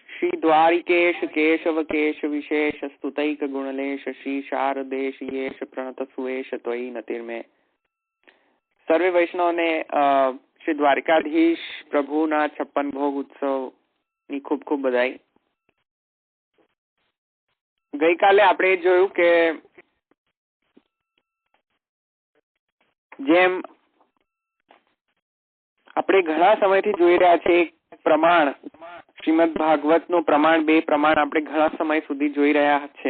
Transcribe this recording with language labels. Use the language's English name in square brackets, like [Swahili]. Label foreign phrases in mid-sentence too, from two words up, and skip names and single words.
[Sanskrit] श्री द्वारिकेश केशव केश विशेष स्तुतैक गुणलेश श्री शारदेश येश प्रणत सुवेश त्वयि नतिर्मे। [Gujarati] સર્વે વૈષ્ણવ ને શ્રી દ્વારકાધીશ પ્રભુના 56 ભોગ ઉત્સવ ની ખૂબ ખૂબ બધાઈ। ગઈકાલે આપણે જોયું કે જેમ આપણે ઘણા સમયથી જોઈ રહ્યા છે એક પ્રમાણ શ્રીમદ ભાગવતનું પ્રમાણ, બે પ્રમાણ આપણે ઘણા સમય સુધી જોઈ રહ્યા છે।